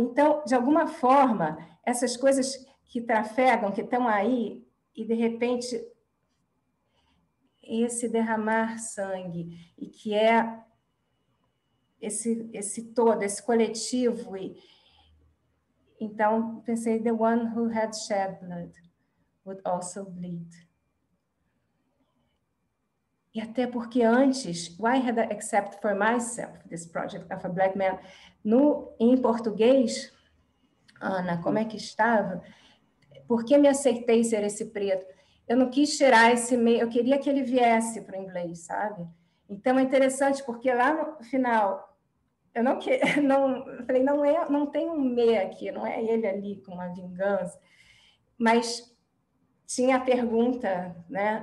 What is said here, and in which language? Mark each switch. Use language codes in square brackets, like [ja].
[pt] Então, de alguma forma, essas coisas que trafegam, que estão aí, e de repente esse derramar sangue, e que é esse todo, esse coletivo. [en] Então, pensei, the one who had shed blood would also bleed. [pt] E até porque antes, [en] why had I accepted for myself this project of a black man? [pt] Em português, Ana, como é que estava? Por que me aceitei ser esse preto? Eu não quis tirar esse meio, eu queria que ele viesse para o inglês, sabe? Então é interessante, porque lá no final, eu falei, não tem um me aqui, não é ele ali com uma vingança, mas tinha a pergunta, né?